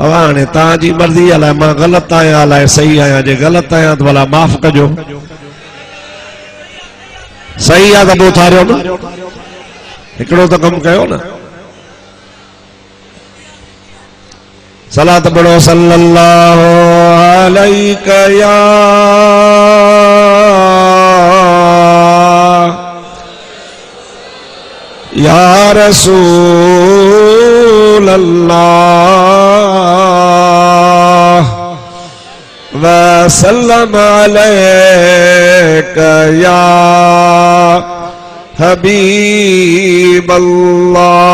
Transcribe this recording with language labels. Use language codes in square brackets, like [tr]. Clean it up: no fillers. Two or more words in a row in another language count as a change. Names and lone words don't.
[sd] हाणे तव्हांजी मर्ज़ी अलाए मां ग़लति आहियां अलाए सही आहियां। जे ग़लति आहियां त भला माफ़ कजो, सही आहे त पोइ उथारियो न, हिकिड़ो त कमु कयो न। [ur] صلاۃ پڑھو [ar] صلى الله عليك يا رسول الله وسلم عليك يا حبيب الله.